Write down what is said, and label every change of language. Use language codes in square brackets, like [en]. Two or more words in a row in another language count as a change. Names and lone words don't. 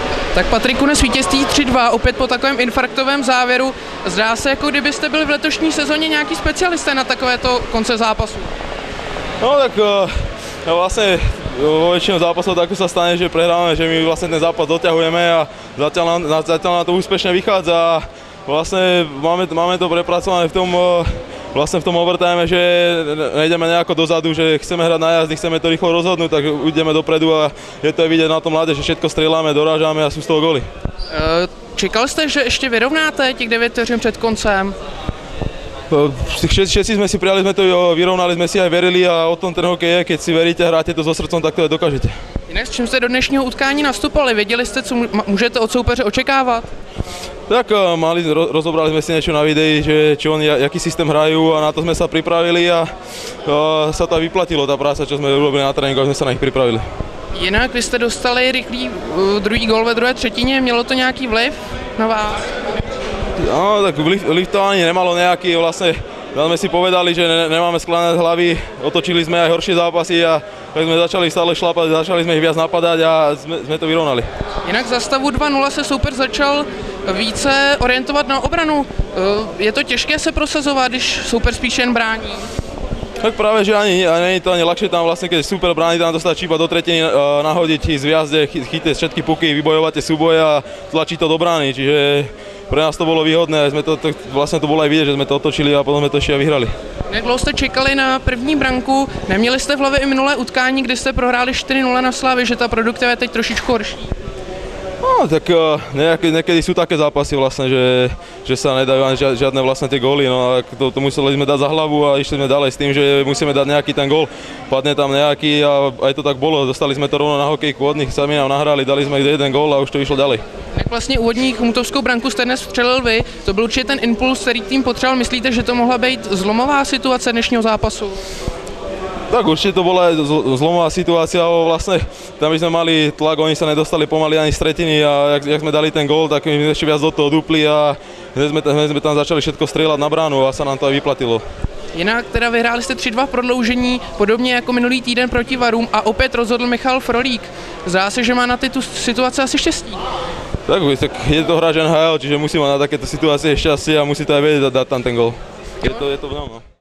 [cs] Tak Patriku, dnes vítězství 3-2, opět po takovém infarktovém závěru. Zdá se, jako kdybyste byli v letošní sezóně nějaký specialisté na takovéto konce zápasu. [sk] No tak vlastne vo väčšinou zápasov tak sa stane, že prehráme, že my vlastne ten zápas doťahujeme a zatiaľ nám to úspešne vychádza a vlastne máme to prepracované v tom overtime, že nejdeme nejako dozadu, že chceme hrať na jazdy, chceme to rýchlo rozhodnúť, tak ideme dopredu a je to vidieť na tom mláde, že všetko strieľame, dorážame a sú z toho góly. [cs] Čekal jste, že ještě vyrovnáte těch 9 vteřin před koncem? [sk] Všetci sme si prijali, sme to vyrovnali, sme si aj verili a o tom ten hokej je, keď si veríte, hráte to so srdcom, tak to aj dokážete. [cs] Jinak s čím jste do dnešního utkání nastupovali? Věděli jste, co můžete od soupeře očekávat? [sk] Tak rozobrali sme si niečo na videi, že či oni, jaký systém hrajú a na to sme sa pripravili a sa to aj vyplatilo, tá práca, čo sme urobili na tréninku, a sme sa na nich pripravili. [cs] Jinak vy jste dostali rychlý druhý gól ve druhé třetině, mělo to nějaký vliv na vás? [sk] No, tak vliv to ani nemalo nejaký, vlastne sme si povedali, že nemáme skláňať hlavy, otočili sme aj horšie zápasy a tak sme začali stále šlapať, začali sme ich viac napadať a sme to vyrovnali. [cs] Jinak za stavu 2-0 se soupeř začal více orientovat na obranu. Je to těžké se prosazovat, když soupeř spíše jen brání? [sk] Tak práve, že ani nie je to ani ľahšie tam vlastne, keď super bráni, tam dostať iba do tretiny, nahodiť z viazde, chytiť všetky puky, vybojovať tie súboje a tlačiť to do brány, čiže pre nás to bolo výhodné, vlastne to bolo aj vidieť, že sme to otočili a potom sme to ešte aj vyhrali. [cs] Jak dlouho jste čekali na první branku? Neměli jste v hlavě i minulé utkání, kdy jste prohráli 4-0 na Slavii, že ta produktiva je teď trošičku horší? [sk] No, tak niekedy sú také zápasy vlastne, že sa nedajú ani žiadne vlastne tie góly, no a to museli sme dať za hlavu a išli sme ďalej s tým, že musíme dať nejaký ten gól, padne tam nejaký a aj to tak bolo, dostali sme to rovno na hokejku od nich, sami nám nahrali, dali sme jeden gól a už to išlo ďalej. [cs] Jak vlastně úvodní chmutovskou branku jste dnes vstřelil vy, to byl určitě ten impuls, který tým potřeboval, myslíte, že to mohla být zlomová situace dnešního zápasu? [sk] Tak určite to bola zlomová situácia, ale vlastne tam by sme mali tlak, oni sa nedostali pomaly ani z tretiny a jak sme dali ten gól, tak my sme ešte viac do toho dupli a sme tam začali všetko strieľať na bránu a sa nám to aj vyplatilo. [cs] Jinak teda vyhráli jste 3-2 v prodloužení, podobně jako minulý týden proti Varům a opět rozhodl Michal Frolík. Zdá se, že má na tyto situace asi štěstí. [sk] Tak je to hráč NHL, čiže musí mať na takéto situácie šťastie a musí to aj vedieť dať tam ten gól. Je to v ňom, no.